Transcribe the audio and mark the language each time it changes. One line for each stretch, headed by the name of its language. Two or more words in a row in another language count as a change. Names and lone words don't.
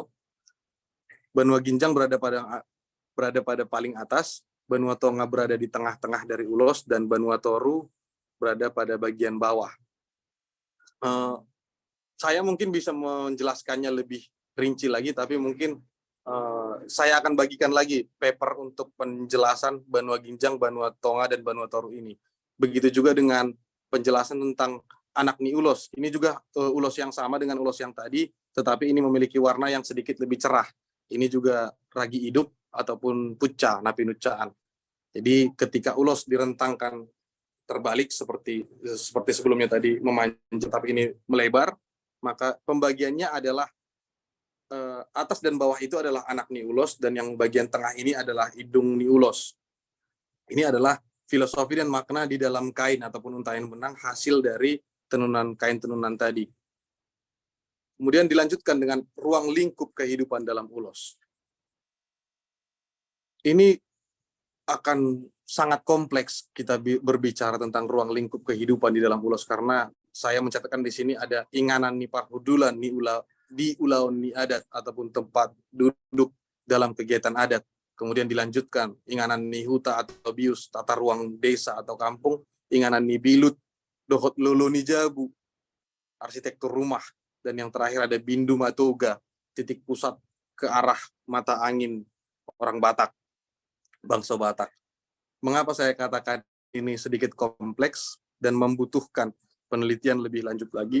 Batak Toba: Benua ginjang
Indonesian: berada pada paling atas,
Batak Toba: benua tonga
Indonesian: berada di tengah-tengah dari ulos, dan
Batak Toba: benua toru
Indonesian: berada pada bagian bawah. Saya mungkin bisa menjelaskannya lebih rinci lagi, tapi mungkin saya akan bagikan lagi paper untuk penjelasan
Batak Toba: benua ginjang, benua tonga,
Indonesian: dan
Batak Toba: benua toru
Indonesian: ini. Begitu juga dengan penjelasan tentang
Batak Toba: anak ni ulos.
Indonesian: Ini juga ulos yang sama dengan ulos yang tadi, tetapi ini memiliki warna yang sedikit lebih cerah. Ini juga ragi hidup ataupun
Batak Toba: pucca, napinuccaan.
Indonesian: Jadi ketika ulos direntangkan terbalik seperti sebelumnya tadi memanjang, tapi ini melebar, maka pembagiannya adalah atas dan bawah itu adalah
Batak Toba: anak ni ulos,
Indonesian: dan yang bagian tengah ini adalah
Batak Toba: hidung ni ulos.
Indonesian: Ini adalah filosofi dan makna di dalam kain ataupun untayan benang hasil dari tenunan kain tenunan tadi. Kemudian dilanjutkan dengan ruang lingkup kehidupan dalam ulos. Ini akan sangat kompleks kita berbicara tentang ruang lingkup kehidupan di dalam ulos, karena saya mencatatkan di sini ada
Batak Toba: inganan ni parhudulan di ulaun ni adat
Indonesian: ataupun tempat duduk dalam kegiatan adat. Kemudian dilanjutkan
Batak Toba: inganan ni huta
Indonesian: atau bius, tata ruang desa atau kampung,
Batak Toba: inganan ni bilut, dohot lolo ni jabu,
Indonesian: arsitektur rumah, dan yang terakhir ada
Batak Toba: bindu matoga,
Indonesian: titik pusat ke arah mata angin orang Batak, bangsa Batak. Mengapa saya katakan ini sedikit kompleks dan membutuhkan penelitian lebih lanjut lagi?